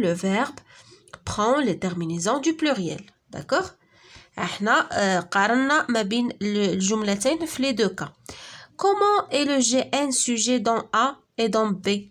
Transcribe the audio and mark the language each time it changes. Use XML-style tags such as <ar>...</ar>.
<fr>Le verbe prend les terminaisons du pluriel. D'accord?</fr> <ar>احنا قارنا ما بين الجملتين في</ar> <fr>les deux cas. Comment est le GN sujet dans A et dans B?</fr>